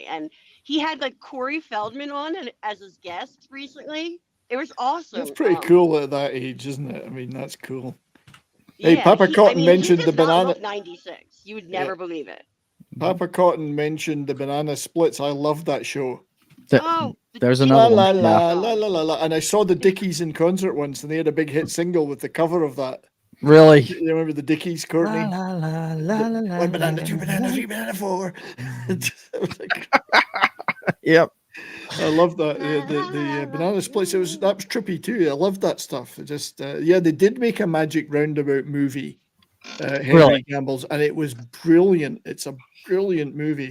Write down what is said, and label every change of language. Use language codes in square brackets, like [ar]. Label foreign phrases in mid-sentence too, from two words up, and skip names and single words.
[en] And he had like Corey Feldman on as his guest recently. It was awesome. That's pretty cool at that age, isn't it? I mean, that's cool. Hey, Yeah, Papa Cotton he mentioned does the not banana. look 96. You would never believe it. Papa Cotton mentioned the banana splits. I love that show. There's another la, one. la, la, la, la, la. And I saw the Dickies in concert once, and they had a big hit single with the cover of that. Really? You remember the Dickies, Courtney? La, la, la, la, la, One banana, la, two la, banana, la. three banana, four. Yep. I love that. The banana splits. That was trippy too. I loved that stuff. It just they did make a Magic Roundabout movie, Henry Really? Gamble's, and it was brilliant. It's a brilliant movie.